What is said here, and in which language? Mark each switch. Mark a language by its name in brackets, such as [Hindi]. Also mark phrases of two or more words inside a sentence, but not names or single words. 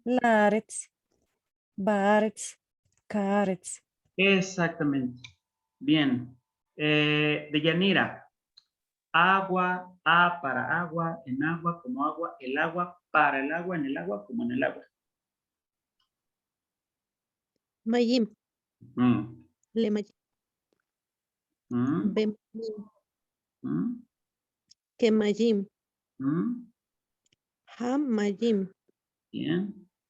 [Hebrew] לארץ, בארץ, כארץ. [Spanish] Exactamente. Bien. Deyanira, agua, a para agua, en agua como agua, el agua para el agua, en el agua como en el agua. [Hebrew] Mayim, Mm, למים, mm, במים, mm, כמים, mm. המים, [Spanish] Bien.